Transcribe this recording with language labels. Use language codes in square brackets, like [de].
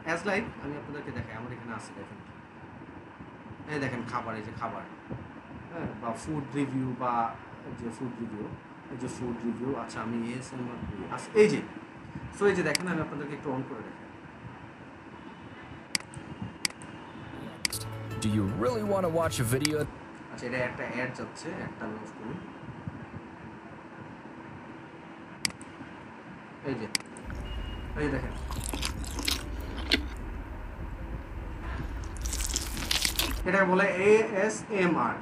[bn] As like আমি আপনাদেরকে দেখাই, আমার এখানে আছে, দেখেন এই দেখেন খাবার, এই যে খাবার, হ্যাঁ, বা ফুড রিভিউ, বা যে ফুড রিভিউ, আচ্ছা আমি এই যে, সো এই যে দেখেন আমি আপনাদেরকে একটু অন করে দেখাই। [en] Do you really want to watch a video? [bn] আচ্ছা এটা একটা অ্যাড যাচ্ছে, একটা আমি অফ করি। এই যে এই দেখেন এটাকে বলে ASMR।